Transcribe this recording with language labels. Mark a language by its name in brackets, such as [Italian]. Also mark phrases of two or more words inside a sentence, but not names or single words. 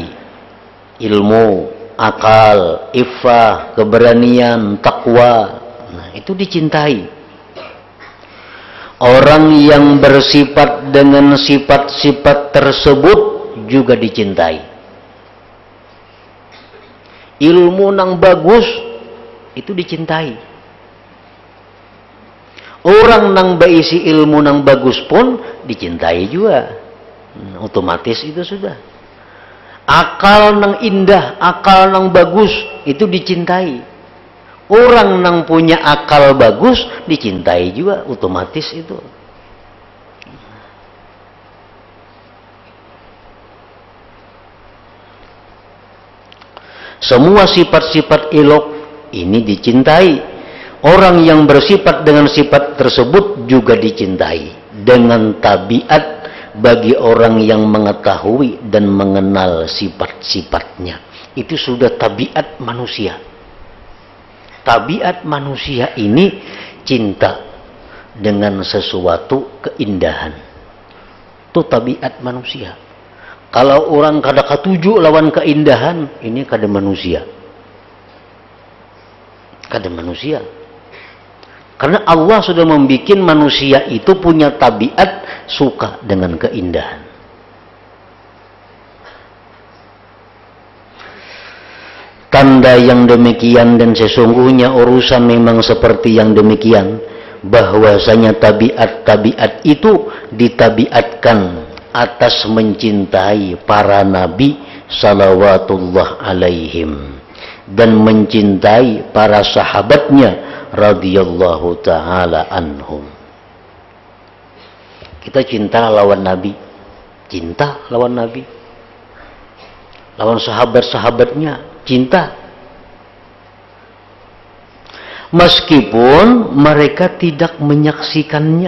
[Indonesian] Ilmu, akal, ifah, keberanian, takwa, nah, itu dicintai. Orang yang bersifat dengan sifat-sifat tersebut juga dicintai. Ilmu nang bagus itu dicintai. Orang nang berisi ilmu nang bagus pun dicintai juga. Otomatis itu sudah. Akal nang indah, akal nang bagus itu dicintai. Orang nang punya akal bagus dicintai juga, otomatis itu. Semua sifat-sifat elok ini dicintai. Orang yang bersifat dengan sifat tersebut juga dicintai. Dengan tabiat bagi orang yang mengetahui dan mengenal sifat-sifatnya. Itu sudah tabiat manusia. Tabiat manusia ini cinta dengan sesuatu keindahan. Itu tabiat manusia. Kalau orang [Banjar] kada katuju lawan keindahan, [Indonesian] ini kada manusia. Kada manusia. Karena Allah sudah membuat manusia itu punya tabiat suka dengan keindahan. Tanda yang demikian dan sesungguhnya urusan memang seperti yang demikian, bahwasanya tabiat-tabiat itu ditabiatkan atas mencintai para nabi [Arabic] salawatullah alaihim [Indonesian] dan mencintai para sahabatnya [Arabic] radhiyallahu taala anhum. [Indonesian] Kita cinta lawan nabi, cinta lawan nabi, lawan sahabat-sahabatnya cinta, meskipun mereka tidak menyaksikannya.